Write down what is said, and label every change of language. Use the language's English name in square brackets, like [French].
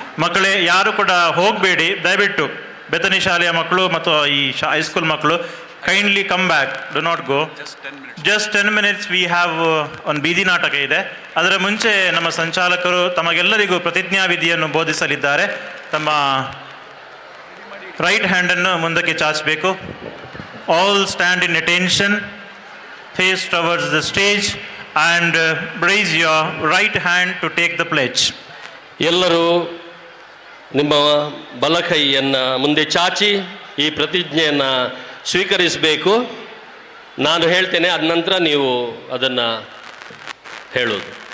[Kannada] ಮಕ್ಕಳೇ, ಯಾರು ಕೂಡ ಹೋಗಬೇಡಿ, ದಯವಿಟ್ಟು ಬೆತನಿ ಶಾಲೆಯ ಮಕ್ಕಳು ಮತ್ತು ಈ ಹೈಸ್ಕೂಲ್ ಮಕ್ಕಳು [English] Kindly come back, do not go. Just 10 minutes we have [Kannada] ಒಂದು ಬೀದಿ ನಾಟಕ ಇದೆ. ಅದರ ಮುಂಚೆ ನಮ್ಮ ಸಂಚಾಲಕರು ತಮಗೆಲ್ಲರಿಗೂ ಪ್ರತಿಜ್ಞಾ ವಿಧಿಯನ್ನು ಬೋಧಿಸಲಿದ್ದಾರೆ. ತಮ್ಮ ರೈಟ್ ಹ್ಯಾಂಡನ್ನು ಮುಂದಕ್ಕೆ ಚಾಚಬೇಕು. [English] All stand in attention, face towards the stage and raise your right hand to take the pledge. [Kannada] ಎಲ್ಲರೂ ನಿಮ್ಮ ಬಲಕೈಯನ್ನು ಮುಂದೆ ಚಾಚಿ ಈ ಪ್ರತಿಜ್ಞೆಯನ್ನು ಸ್ವೀಕರಿಸಬೇಕು. ನಾನು ಹೇಳ್ತೇನೆ, ಅದ ನಂತರ ನೀವು ಅದನ್ನು ಹೇಳೋದು.